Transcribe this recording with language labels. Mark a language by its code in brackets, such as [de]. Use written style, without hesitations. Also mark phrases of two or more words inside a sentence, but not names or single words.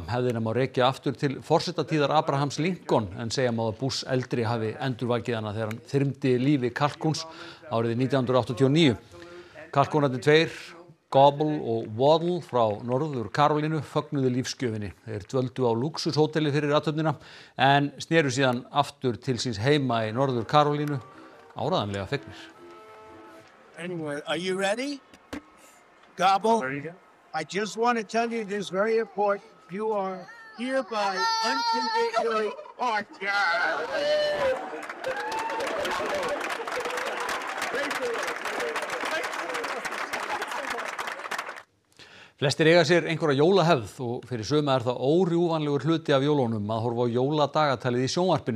[is] Hefðina má rekja aftur til forsetatíðar Abrahams Lincoln en segja má að Bush eldri hafi endurvakið hana þegar hann þyrmdi lífi kalkúns árið 1989. Kalkúnarnir 2 Gobble og Waddle frá Norður Karólínu fögnuðu lífsgjöfinni. Þeir dvöldu á lúxushóteli fyrir athöfnina en sneru síðan aftur til síns heima í Norður Karólínu áreiðanlega fegnir. [en] Anyway, are you ready? Gobble, I just want to tell you this very important. You are hereby unconditionally [is] Flestir eiga sér einhverja jólahefð og fyrir suma það órjúfanlegur hluti af jólunum að horfa á jóladagatalið í sjónvarpinu.